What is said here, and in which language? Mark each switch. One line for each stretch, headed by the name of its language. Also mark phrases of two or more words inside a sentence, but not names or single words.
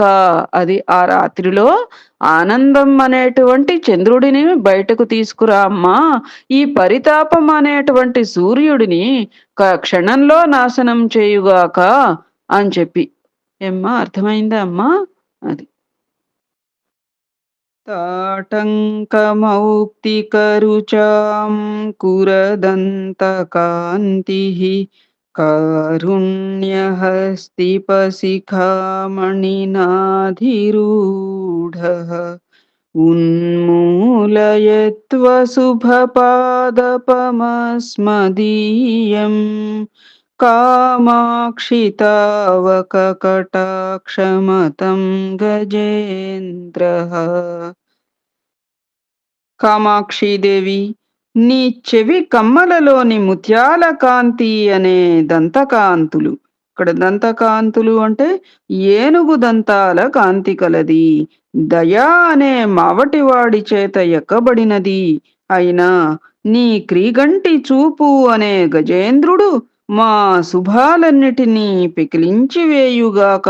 Telugu: అది ఆ రాత్రిలో ఆనందం అనేటువంటి చంద్రుడిని బయటకు తీసుకురా అమ్మా. ఈ పరితాపం అనేటువంటి సూర్యుడిని క్షణంలో నాశనం చేయుగాక అని చెప్పి. ఏమ్మా, అర్థమైందా అమ్మా?
Sanskrit: అది ताटङ्कमौक्तिकरुचां कुरदन्तकान्तिः कारुण्यहस्तिपशिखामणिनाधिरूढः उन्मूलयत्वशुभपादपमस्मदीयं कामाक्षि तावककटाक्षमतं गजेन्द्रः.
Telugu: కామాక్షీదేవి, నీ చెవి కమ్మలలోని ముత్యాల కాంతి అనే దంతకాంతులు. ఇక్కడ దంతకాంతులు అంటే ఏనుగు దంతాల కాంతి కలది. దయా అనే మావటివాడి చేత ఎక్కబడినది అయినా నీ క్రీగంటి చూపు అనే గజేంద్రుడు మా శుభాలన్నిటినీ పెకిలించి వేయుగాక.